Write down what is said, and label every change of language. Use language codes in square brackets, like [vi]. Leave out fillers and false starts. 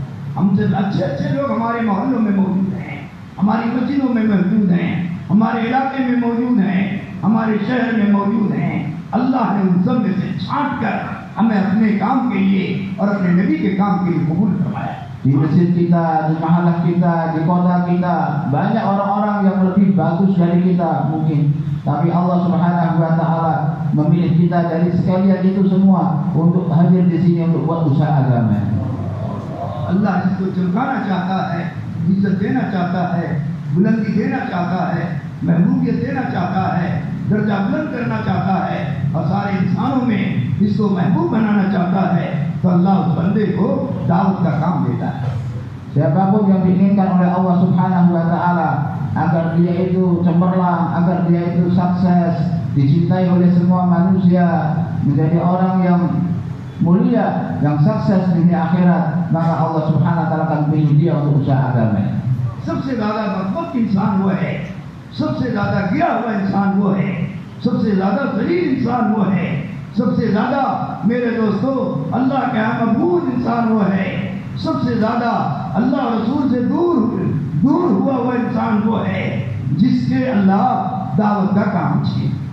[hi] हमसे अच्छे लोग हमारे मोहल्लों में मौजूद हैं, हमारी मस्जिदों में मौजूद हैं, हमारे इलाके में मौजूद हैं, हमारे शहर में मौजूद हैं। अल्लाह ने उन सब में से छांट कर हमें अपने काम के लिए और अपने नबी के काम के लिए कबूल करवाया। [id] Di masjid kita, di mahalah kita, di kota kita, banyak orang-orang yang lebih bagus dari kita mungkin, tapi Allah Subhanahu wa taala memilih kita dari sekalian itu semua untuk hadir di sini untuk buat usaha agama. [hi] अल्लाह जिसको चमकाना चाहता है, इज्जत देना चाहता है, बुलंदी देना चाहता है, महबूबियत देना चाहता है, दर्जा बुलंद करना चाहता है और सारे इंसानों में इसको महबूब बनाना चाहता है, तो अल्लाह उस बंदे को दावत का काम देता है। [id] Siapapun yang diinginkan oleh Allah Subhanahu wa taala agar dia itu cemerlang, agar dia itu sukses, dicintai oleh semua manusia, menjadi orang yang mulia, yang sukses di dunia akhirat, maka Allah Subhanahu wa taala akan pilih dia untuk usaha agama. [hi] सबसे ज्यादा बदबख्त इंसान वो है, सबसे ज्यादा गिरा हुआ इंसान वो है, सबसे ज्यादा ज़लील इंसान वो है, सबसे ज्यादा मेरे दोस्तों अल्लाह का महबूब इंसान वो है, सबसे ज्यादा अल्लाह रसूल से दूर हुआ हुआ इंसान वो है जिसके अल्लाह दावत का काम छीन।